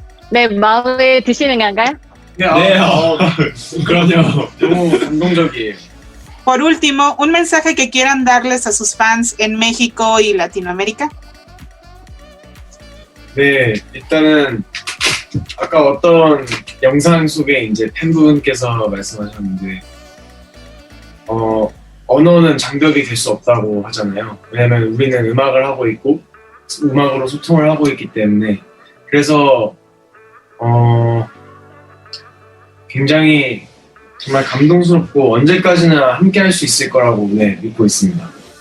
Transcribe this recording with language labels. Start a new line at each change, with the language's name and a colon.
Korean: 네, 마음에 드시는 건가요? 네, 그럼요. 너무 감동적이에요.
Spanish: Por último, un mensaje que quieran darles a sus fans en México y Latinoamérica.
Korean: 네, 일단은 아까 어떤 영상 속에 이제 팬분께서 말씀하셨는데 언어는 장벽이 될 수 없다고 하잖아요. 왜냐면 우리는 음악을 하고 있고 음악으로 소통을 하고 있기 때문에 그래서 굉장히 정말 감동스럽고 언제까지나 함께 할 수 있을 거라고 믿고 있습니다.